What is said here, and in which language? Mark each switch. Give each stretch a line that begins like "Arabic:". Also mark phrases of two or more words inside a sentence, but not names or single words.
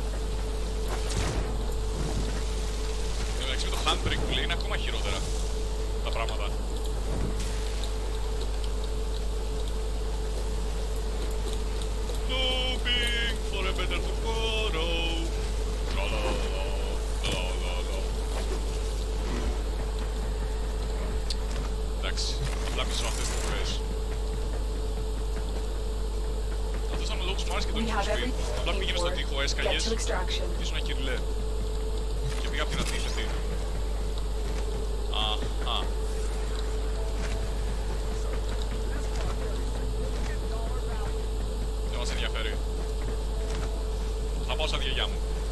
Greek: Εντάξει, με το handbrake που λέει είναι ακόμα χειρότερα τα πράγματα.
English: Looking for a better tomorrow. Τραλαλαλα, τραλαλαλα.
Greek: Εντάξει, απλά μισώ αυτές τις τροφές. Αυτός ήταν ο λόγος που μου άρεσε και το
English: We have
Greek: Need for Speed.
English: everything
Greek: Απλά
English: you
Greek: πήγαινε
English: need
Greek: στον
English: for
Greek: τοίχο,
English: it. Get
Greek: έσκαγες
English: to extraction.
Greek: και ήσουν ένα κυριλέ. Και πήγα από την αντίθετη. Αχα. Δεν μας ενδιαφέρει. Θα πάω στα διαγιά μου.